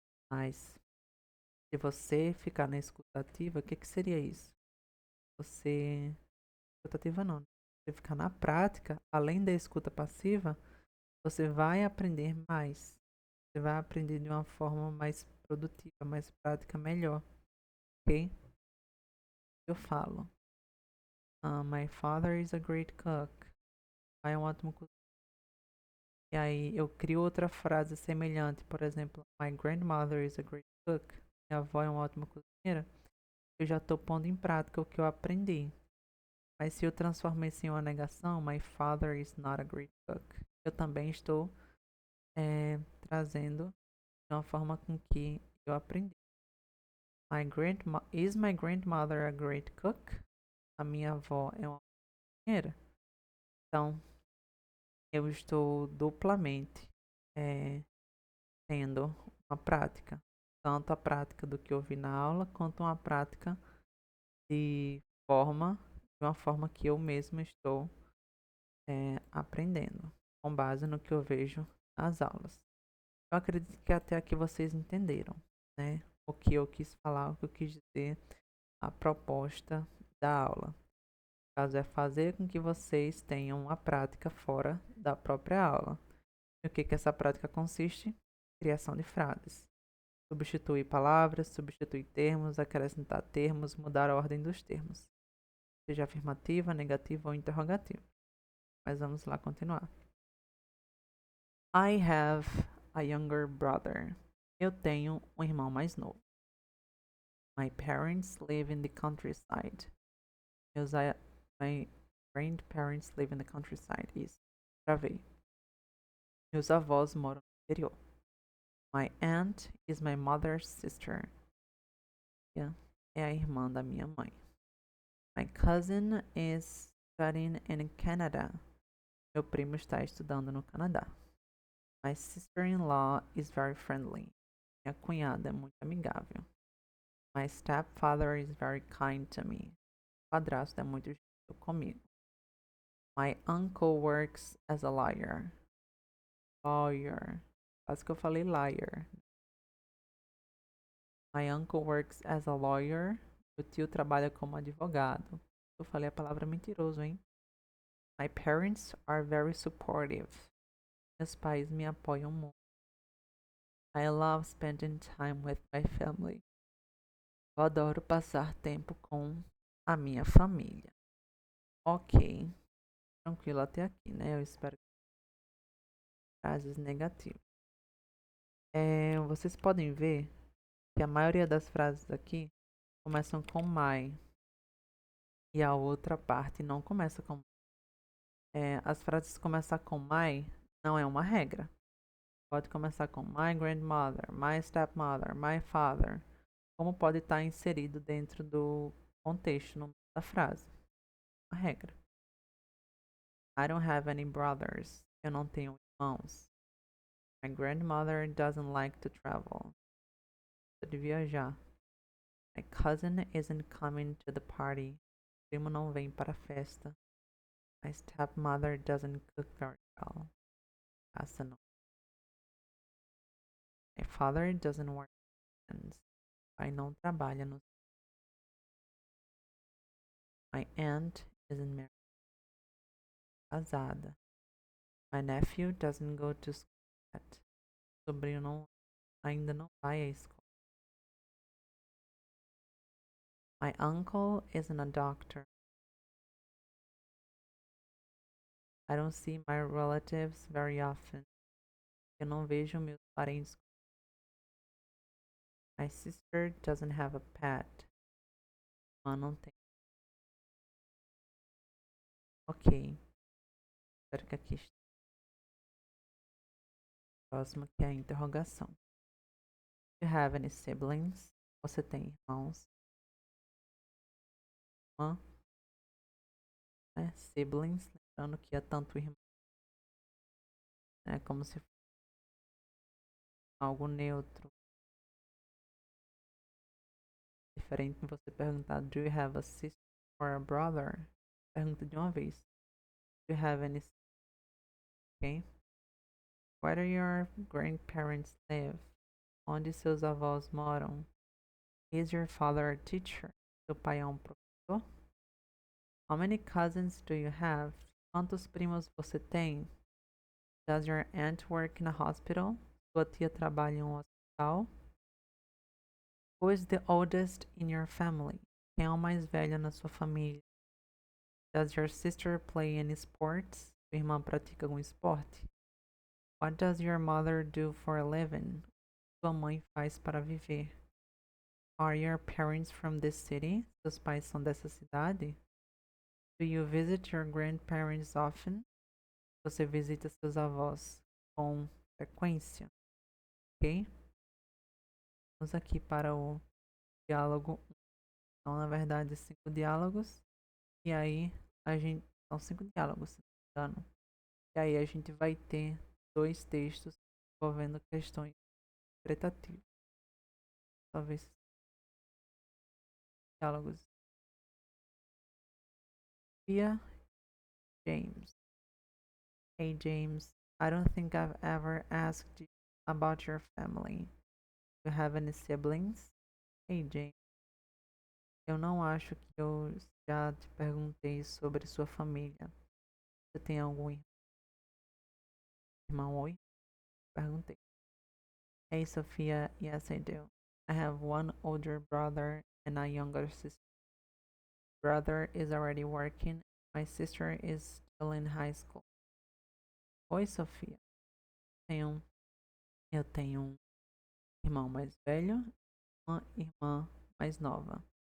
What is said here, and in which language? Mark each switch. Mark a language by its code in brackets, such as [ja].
[pt] Mas se você ficar na escuta ativa, o que, que seria isso? Você. Escuta ativa não. Você ficar na prática, além da escuta passiva, você vai aprender mais. Você vai aprender de uma forma mais produtiva, mais prática, melhor. Ok? Eu falo. [en] My father is a great cook. [pt] Pai é um ótimo cozinheiro. E aí eu crio outra frase semelhante. Por exemplo, [en] my grandmother is a great cook. [pt] Minha avó é uma ótima cozinheira. Eu já estou pondo em prática o que eu aprendi. Mas se eu transformar isso em uma negação, [en] my father is not a great cook, [pt] eu também estou trazendo de uma forma com que eu aprendi. [en] Is my grandmother a great cook? [pt] A minha avó é uma cozinheira. Então, eu estou duplamente tendo uma prática. Tanto a prática do que eu vi na aula, quanto uma prática de uma forma que eu mesmo estou aprendendo, com base no que eu vejo nas aulas. Eu acredito que até aqui vocês entenderam, né? O que eu quis falar, o que eu quis dizer, a proposta da aula. O caso é fazer com que vocês tenham uma prática fora da própria aula. E o que essa prática consiste? Criação de frases. Substituir palavras, substituir termos, acrescentar termos, mudar a ordem dos termos. Seja afirmativa, negativa ou interrogativa. Mas vamos lá continuar. [en] I have a younger brother. [pt] Eu tenho um irmão mais novo. [en] My parents live in the countryside. My grandparents live in the countryside. [pt] Isso. Travei. Meus avós moram no interior. [en] My aunt is my mother's sister. Yeah. [pt] É a irmã da minha mãe. [en] My cousin is studying in Canada. [pt] Meu primo está estudando no Canadá. [en] My sister-in-law is very friendly. [pt] Minha cunhada é muito amigável. [en] My stepfather is very kind to me. [pt] O padrasto é muito gentil comigo. [en] My uncle works as a lawyer. Lawyer. [pt] Quase que eu falei liar. [en] My uncle works as a lawyer. [pt] Meu tio trabalha como advogado. Eu falei a palavra mentiroso, hein? [en] My parents are very supportive. [pt] Meus pais me apoiam muito. [en] I love spending time with my family. [pt] Eu adoro passar tempo com a minha família. [en] Ok. [pt] Tranquilo até aqui, né? Eu espero que frases negativas. Vocês podem ver que a maioria das frases aqui começam com my e a outra parte não começa com as frases começar com my não é uma regra. Pode começar com my grandmother, my stepmother, my father. Como pode estar inserido dentro do contexto da frase. Uma regra. [en] I don't have any brothers. [pt] Eu não tenho irmãos. [en] My grandmother doesn't like to travel. [pt] De viajar. [en] My cousin isn't coming to the party. [pt] Primo não vem para a festa. [en] My stepmother doesn't cook very well. [pt] Essa não. [en] My father doesn't work weekends. [pt] Pai não trabalha no. [en] My aunt isn't married. [pt] Casada. [en] My nephew doesn't go to school yet. [pt] Sobrinho ainda não vai à escola. [en] My uncle isn't a doctor. I don't see my relatives very often. [pt] Eu não vejo meus parentes. [en] My sister doesn't have a pet. [pt] Irmã não tem. Ok. Espero que aqui esteja próximo, que é a interrogação. [en] Do you have any siblings? [pt] Você tem irmãos? Irmã? Né? [en] Siblings. [pt] Lembrando que é tanto irmão, né? Como se fosse algo neutro. Diferente de você perguntar [en] do you have a sister or a brother? [pt] Pergunta de uma vez. [en] Do you have any siblings? Okay? Where do your grandparents live? [pt] Onde seus avós moram? [en] Is your father a teacher? [pt] Seu pai é um professor? [en] How many cousins do you have? [pt] Quantos primos você tem? [en] Does your aunt work in a hospital? [pt] Sua tia trabalha em um hospital? [en] Who is the oldest in your family? [pt] Quem é o mais velho na sua família? [en] Does your sister play any sports? [pt] Sua irmã pratica algum esporte? [en] What does your mother do for a living? [pt] Sua mãe faz para viver? [en] Are your parents from this city? [pt] Seus pais são dessa cidade? [en] Do you visit your grandparents often? [pt] Você visita seus avós com frequência? [en] Ok? [pt] Vamos aqui para o diálogo. Então, na verdade, 5 diálogos. E aí, a gente. São 5 diálogos, se não me engano. E aí, a gente vai ter 2 textos envolvendo questões interpretativas. Talvez diálogos. Via [en] James. Hey, James. I don't think I've ever asked you about your family. Do you have any siblings? Hey, James. [pt] Eu não acho que eu já te perguntei sobre sua família. Você tem algum irmão? Oi? Perguntei. [en] Hey, Sophia. Yes, I do. I have one older brother and a younger sister. Brother is already working. My sister is still in high school. [pt] Oi, Sofia. Eu tenho um irmão mais velho, uma irmã mais nova.